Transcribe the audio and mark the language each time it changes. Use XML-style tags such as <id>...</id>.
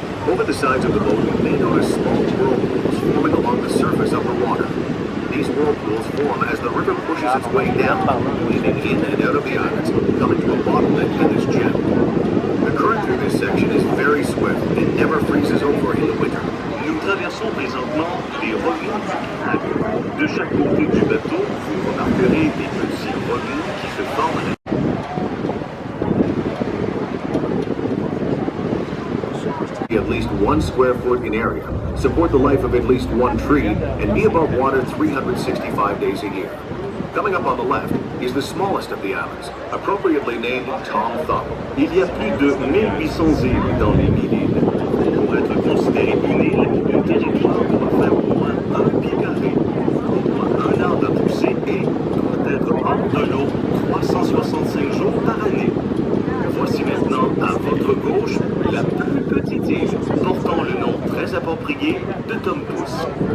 <en>Over the sides of the boat, you may notice small whirlpools forming along the surface of the water. These whirlpools form as the river pushes its way down, weaving in and out of the islands, coming to a bottleneck in this channel. The current through this section is very swift and never freezes over in the winter.</en> <fr>Nous traversons présentement les remues du canal. De chaque côté du bateau, vous remarquerez des petits remues qui se forment.</fr> <en>At least 1 square foot in area, support the life of at least one tree, and be above water 365 days a year. Coming up on the left is the smallest of the islands, appropriately named Tom Thumb.</en> <fr>Il y a plus de 1800 îles dans les 1000 îles. considérer une île, le territoire doit faire au moins 1 pied carré. Au moins un arbre à pousser et doit être hors de l'eau 365 jours par année. Voici maintenant à votre gauche la plus petite île, portant le nom très approprié de Tom Pouce.</fr>